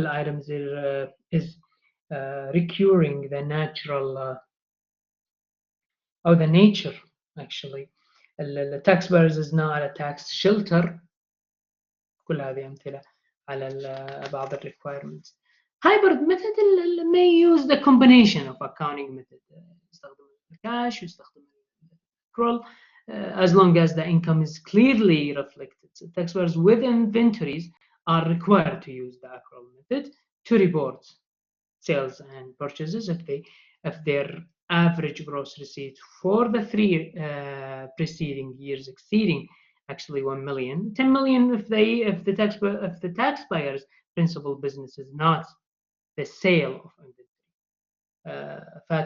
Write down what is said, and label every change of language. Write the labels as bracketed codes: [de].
[en] The items is recurring the natural or the nature actually. The taxpayers is not a tax shelter. [ar] كل هذه أمثلة على بعض requirements. [en] Hybrid method may use the combination of accounting method. [ar] يستخدم الكاش ويستخدم [en] accrual as long as the income is clearly reflected. So taxpayers with inventories are required to use the accrual method to report sales and purchases if their average gross receipt for the 3 preceding years exceeding actually 1 million, 10 million if the taxpayer's principal business is not the sale of inventory.